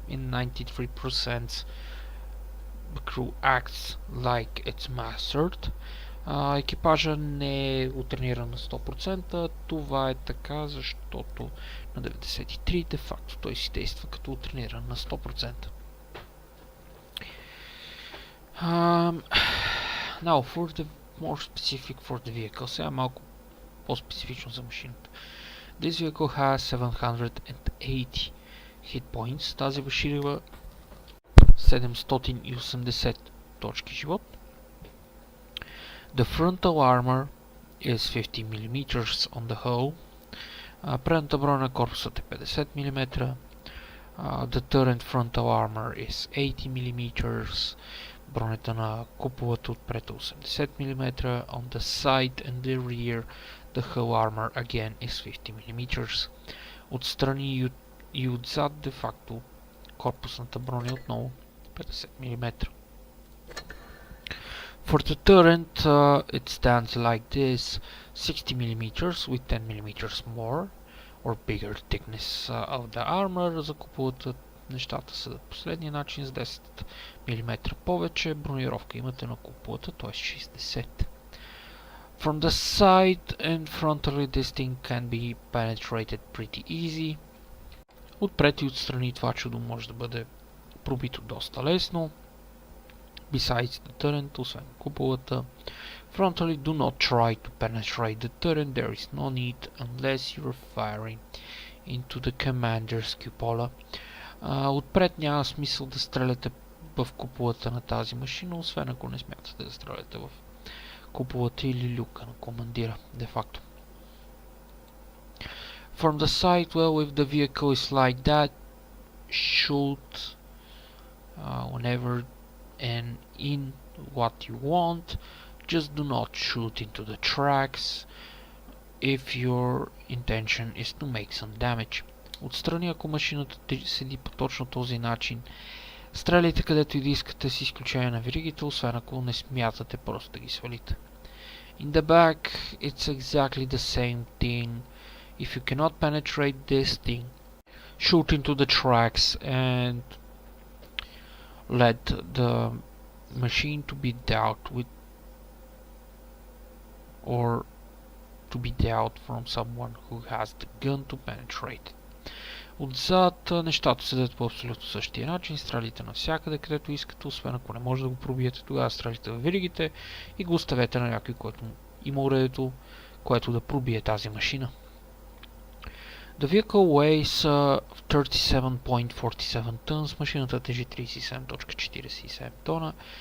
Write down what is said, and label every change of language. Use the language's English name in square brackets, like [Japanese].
[English] In 93% the crew acts like it's mastered. [Bulgarian] Екипажа не е утрениран на 100%. Това е така, защото на 93 де факто той си действа като утрениран на 100%. [English] Now for the more specific for the vehicle, [Bulgarian] сега малко по-специфично за машината. [English] This vehicle has 780 hit points. [Bulgarian] Тази машина 780 точки живот. [English] The frontal armor is 50 mm on the hull. [Bulgarian] Предната броня на корпусът е 50 mm. [English] The turret frontal armor is 80 mm. [Bulgarian] Бронята на куполата отпред е 80 mm. [English] On the side and the rear, the hull armor again is 50 mm. [Bulgarian] Отстрани и отзад, де факто, корпусната броня отново 50 mm. [English] For the turret, it stands like this: 60 mm with 10 mm more or bigger thickness of the armor. [Bulgarian] За куполата нещата са последния начин, с 10 мм повече бронировка имате на куполата, т.е. 60. [English] From the side and frontally, this thing can be penetrated pretty easy. [Bulgarian] Отпред и отстрани това чудо може да бъде пробито доста лесно. [English] Besides the turret, [Bulgarian] освен куполата. [English] Frontally, do not try to penetrate the turret. There is no need unless you are firing into the commander's cupola. [Bulgarian] Отпред няма смисъл да стреляте в куполата на тази машина, освен ако не смятате да стреляте в куполата или люка на командира, де факто. [English] From the side, well, if the vehicle is like that, shoot whenever and in what you want. Just do not shoot into the tracks if your intention is to make some damage. [Bulgarian] Отстрани, ако машината седи по точно този начин, стреляйте където и да искате с изключение на веригите, освен ако не смятате просто да ги свалите. [English] In the back, it's exactly the same thing. If you cannot penetrate this thing, shoot into the tracks and let the machine to be dealt with, or to be dealt from someone who has the gun to penetrate. [Bulgarian] Отзад нещата седят по абсолютно същия начин, стреляйте навсякъде където искате, освен ако не може да го пробиете, тогава стреляйте в веригите и го оставете на някой, който има уредето, което да пробие тази машина. [English] The vehicle weighs 37.47 tons, [Bulgarian] машината тежи 37.47 тона.